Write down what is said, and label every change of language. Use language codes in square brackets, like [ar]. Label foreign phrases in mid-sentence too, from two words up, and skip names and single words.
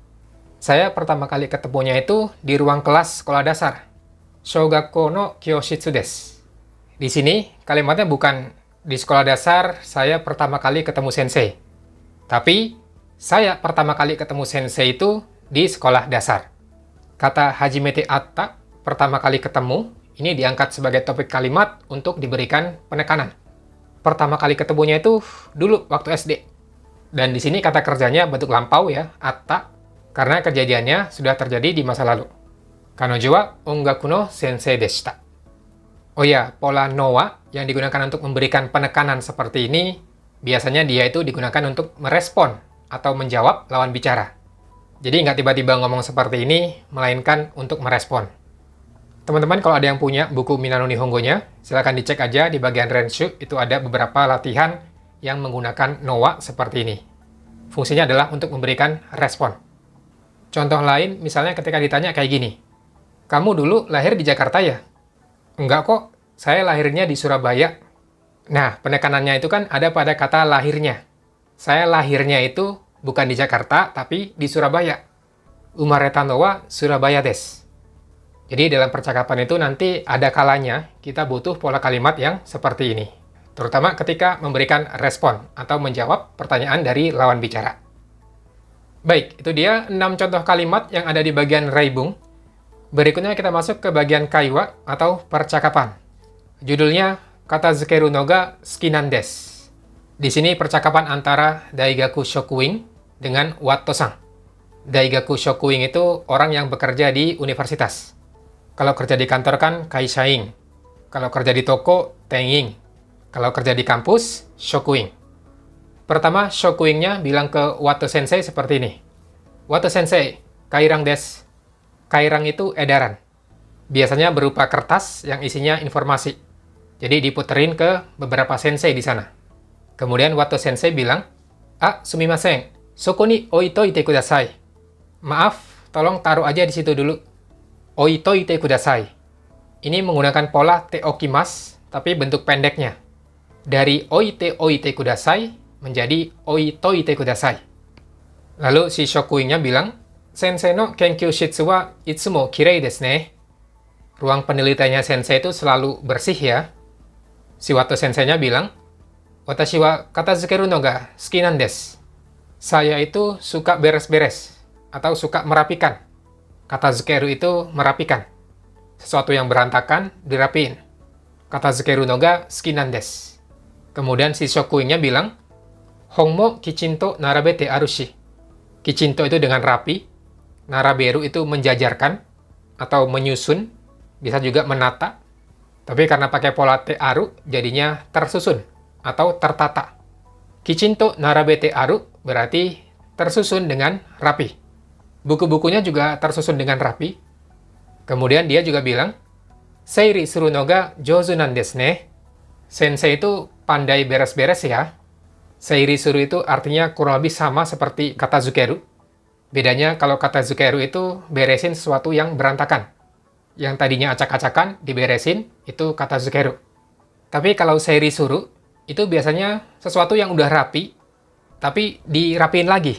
[id] Saya pertama kali ketemunya itu di ruang kelas sekolah dasar. [ja] 小学校の教室です. [id] Di sini kalimatnya bukan di sekolah dasar saya pertama kali ketemu sensei. Tapi saya pertama kali ketemu sensei itu di sekolah dasar. Kata [ja] 初めて会った, [id] pertama kali ketemu, ini diangkat sebagai topik kalimat untuk diberikan penekanan. Pertama kali ketemunya itu dulu waktu SD. Dan di sini kata kerjanya bentuk lampau ya, atta. Karena kejadiannya sudah terjadi di masa lalu. [ja] 彼女は音楽の先生でした. [id] Oh ya, pola [ja] のは [id] yang digunakan untuk memberikan penekanan seperti ini, biasanya dia itu digunakan untuk merespon atau menjawab lawan bicara. Jadi nggak tiba-tiba ngomong seperti ini, melainkan untuk merespon. Teman-teman kalau ada yang punya buku Minano Nihongo-nya, silahkan dicek aja di bagian Renshu, itu ada beberapa latihan yang menggunakan [ja] のは [id] seperti ini. Fungsinya adalah untuk memberikan respon. Contoh lain, misalnya ketika ditanya kayak gini, kamu dulu lahir di Jakarta ya? Enggak kok, saya lahirnya di Surabaya. Nah, penekanannya itu kan ada pada kata lahirnya. Saya lahirnya itu bukan di Jakarta, tapi di Surabaya. [ja] 生まれたのはSurabayaです. [id] Jadi dalam percakapan itu nanti ada kalanya kita butuh pola kalimat yang seperti ini. Terutama ketika memberikan respon atau menjawab pertanyaan dari lawan bicara. Baik, itu dia 6 contoh kalimat yang ada di bagian reibung. Berikutnya kita masuk ke bagian kaiwa atau percakapan. Judulnya Katazukeru no ga suki nan desu. Di sini percakapan antara [ja] 大学職員 [id] dengan Watto-san. [ja] 大学職員 [id] itu orang yang bekerja di universitas. Kalau kerja di kantor kan kaishain. Kalau kerja di toko, tenyin. Kalau kerja di kampus, shokuin. Pertama, shokuinnya bilang ke Watto Sensei seperti ini. [ja] Watto先生、回覧です. [id] Kairang itu edaran. Biasanya berupa kertas yang isinya informasi. Jadi diputerin ke beberapa sensei di sana. Kemudian Watto Sensei bilang, [ja] すみません、そこに置いといてください. [id] Maaf, tolong taruh aja di situ dulu. [ja] 置いといてください. [id] Ini menggunakan pola teokimas, tapi bentuk pendeknya. Dari [ja] 置いてください [id] menjadi [ja] 置いといてください. [id] Lalu si Shokuin-nya bilang, [ja] 先生の研究室はいつも綺麗ですね. [id] Ruang penelitiannya sensei itu selalu bersih ya. Si Wato sensei-nya bilang, [ja] 私は片付けるのが好きなんです. [id] Saya itu suka beres-beres atau suka merapikan. Katazukeru itu merapikan. Sesuatu yang berantakan dirapiin. [ja] 片付けるのが好きなんです. [id] Kemudian si Shokuin-nya bilang, [ja] 本もきちんと並べてあるし. [id] Kichinto itu dengan rapi, naraberu itu menjajarkan atau menyusun, bisa juga menata. Tapi karena pakai pola [ja] てある, [id] jadinya tersusun atau tertata. [ja] きちんと並べてある [id] berarti tersusun dengan rapi. Buku-bukunya juga tersusun dengan rapi. Kemudian dia juga bilang, [ja] 整理するのが上手なんですね. [id] Sensei itu pandai beres-beres ya. [ja] 整理する [id] itu artinya kurang lebih sama seperti [ja] 片付ける. [id] Bedanya kalau [ja] 片付ける [id] itu beresin sesuatu yang berantakan. Yang tadinya acak-acakan diberesin, itu [ja] 片付ける. [id] Tapi kalau [ja] 整理する, [id] itu biasanya sesuatu yang udah rapi, tapi dirapiin lagi.